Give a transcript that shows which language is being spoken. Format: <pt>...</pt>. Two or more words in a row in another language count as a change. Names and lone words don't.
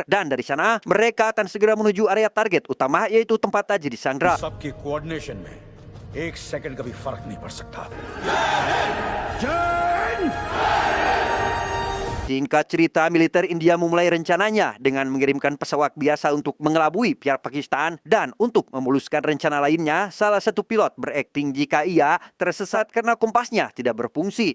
<id>Dan dari sana, mereka akan segera menuju area target utama, yaitu tempat Taj disandra.</id> <hi>सबकी कोऑर्डिनेशन में एक सेकंड का भी फर्क नहीं पड़ सकता</hi> <id>Singkat cerita, militer India memulai rencananya dengan mengirimkan pesawat biasa untuk mengelabui pihak Pakistan. Dan untuk memuluskan rencana lainnya, salah satu pilot berakting jika ia tersesat karena kompasnya tidak berfungsi.</id>